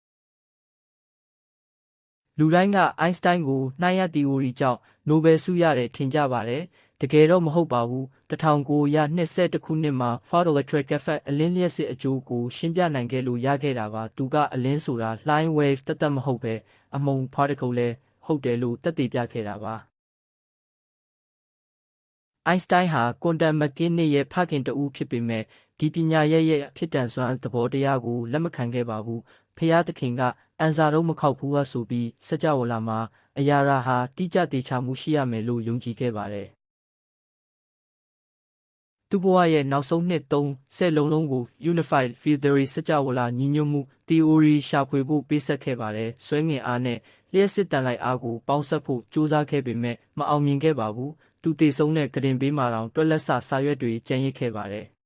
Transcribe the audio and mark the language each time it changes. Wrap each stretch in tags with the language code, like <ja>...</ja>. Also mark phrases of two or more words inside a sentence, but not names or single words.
<my>လူတိုင်းက Einstein ကိုနှိုင်းရ theory ကြောင့်နိုဘယ်ဆုရတယ်ထင်ကြပါတယ်။တကယ်တော့မဟုတ်ပါဘူး။1921ခုနှစ်မှာ</my> <en>photoelectric effect</en> <my>အလင်းလျှပ်စစ်အကျိုးကိုရှင်းပြနိုင်ခဲ့လို့ရခဲ့တာပါ။သူကအလင်းဆိုတာလှိုင်း wave သက်မဟုတ်ပဲအမှုန် particle လည်းဟုတ်တယ်လို့သက်သေပြခဲ့တာပါ ။ Einstein ဟာ</my> <en>quantum mechanics</en> <my>ရဲ့ဖခင်တဦးဖြစ်ပေမဲ့ဒီပညာရဲ့အဖြစ်တန်စွမ်းသဘောတရားကိုလက်မခံခဲ့ပါဘူး။ဖျားသခင်ကအန်စာတော့မခောက်ဘူးဆိုပြီးစကြဝဠာမှာအရာရာဟာတိကျသေချာမှုရှိရမယ်လို့ယုံကြည်ခဲ့ပါတယ်။ သူ့ဘဝရဲ့နောက်ဆုံးနှစ်30လုံးကို</my> <en>Unified Field Theory</en> <my>စကြဝဠာညီညွတ်မှု theory ရှာဖွေဖို့ပေးဆက်ခဲ့ပါတယ်။ဆွဲငင်အားနဲ့လျှပ်စစ်တန်လိုက်အားကိုပေါင်းစပ်ဖို့ကြိုးစားခဲ့ပေမဲ့မအောင်မြင်ခဲ့ပါဘူး။သူတည်ဆုံးတဲ့ကတင်ပေးမှာတောင်တွက်လက်စာရွက်တွေကျန်ရစ်ခဲ့ပါတယ်</my>